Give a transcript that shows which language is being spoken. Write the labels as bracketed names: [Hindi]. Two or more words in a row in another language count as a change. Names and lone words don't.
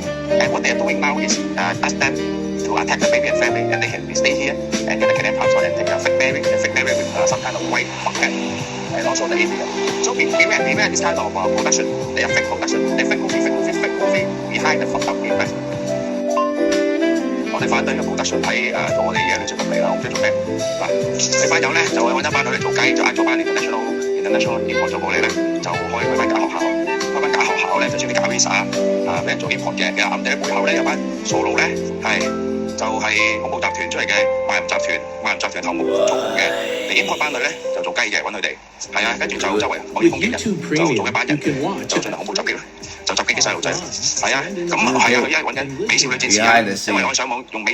[English] And what they are doing now is ask them to attack the baby and family and they can stay here and get a Canadian passport and take a fake marriage with some kind of white fuckhead and also the India. So beware this kind of production. They are fake production. They fake movie behind the fuck up investment. [Cantonese] 我哋反對嘅 production 喺做我哋嘢，你做乜嚟啦？我唔知做咩嗱。你班友咧就揾一班女嚟做雞，就嗌咗班 [English] international import [Cantonese] 做過嚟咧，就可以去間假學校。去間假學校咧就專啲搞 visa 俾人做 import 嘅。其實暗地背後咧有班傻佬咧係就係恐怖集團出嚟嘅賣淫集團頭目嘅。你 import 班裏咧就做雞嘅，揾佢哋係啊，跟住就周圍可以攻擊人，就做一班人就進行恐怖襲擊啦，就襲擊啲細路仔係啊，咁係啊，佢而家揾緊美少女戰士啊，因為我上網用美